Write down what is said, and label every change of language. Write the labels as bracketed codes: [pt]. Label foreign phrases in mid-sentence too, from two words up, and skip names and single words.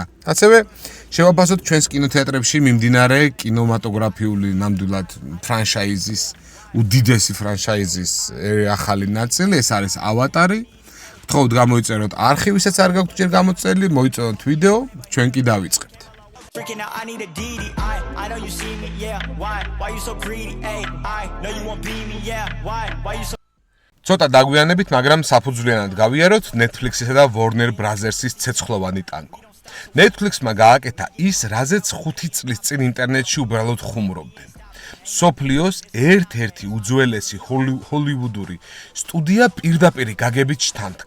[ka] ასევე შევაფასოთ ჩვენს კინოთეატრებში მიმდინარე კინემატოგრაფიული ნამდვილად ფრანშაიზის, უდიდესი ფრანშაიზის ახალი ნაწილი, ეს არის ავატარი. გთხოვთ გამოიწეროთ არქივისაც არ გაქვთ ჯერ გამოწერილი, მოიწონოთ ვიდეო, ჩვენ კი დავიწყებთ. [en] Freaking out, I need a DD. I know you see me, yeah. Why you so greedy? Ay, I know you won't be me, yeah. Why you so [ka] ცოტა დაგვიანებით, მაგრამ საფუძვლიანად გავიაროთ Netflix-ისა და Warner Brothers-ის ცეცხლოვანი ტანკო. Netflix-მა გააკეთა ის, რაზეც 5 წლის წინ ინტერნეტში უბრალოდ ხუმრობდნენ. სოფლიოს ერთ-ერთი უძველესი ჰოლივუდური სტუდია პირდაპირ გაგებით შთანთქა.